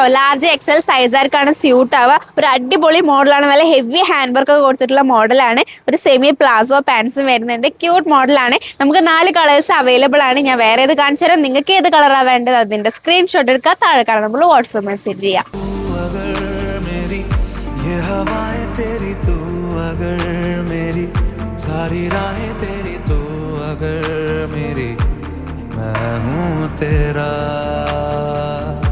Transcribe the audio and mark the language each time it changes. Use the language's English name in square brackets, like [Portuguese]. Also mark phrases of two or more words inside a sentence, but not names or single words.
[English] large XL [Malayalam] സൈസുകാർക്കാണ് സ്യൂട്ട് ആവുക. ഒരു അടിപൊളി മോഡലാണ്. നല്ല [English] heavy hand work [Malayalam] ഒക്കെ കൊടുത്തിട്ടുള്ള മോഡലാണ്. ഒരു [English] semi palazzo [Malayalam] പാൻസും വരുന്നുണ്ട്. ക്യൂട്ട് മോഡലാണ്. നമുക്ക് 4 [English] colours available [Malayalam] ആണ്. ഞാൻ വേറെ ഏത് കാണിച്ചു തരാം. നിങ്ങൾക്ക് ഏത് കളറാണ് വേണ്ടത് അതിന്റെ സ്ക്രീൻഷോട്ട് എടുക്കുക. താഴെ കാണാം, നമ്മൾ വാട്സ്ആപ്പ് മെസ്സേജ് ചെയ്യാം. [Hindi] सारी राहें तेरी तू अगर मेरी मैं हूँ तेरा.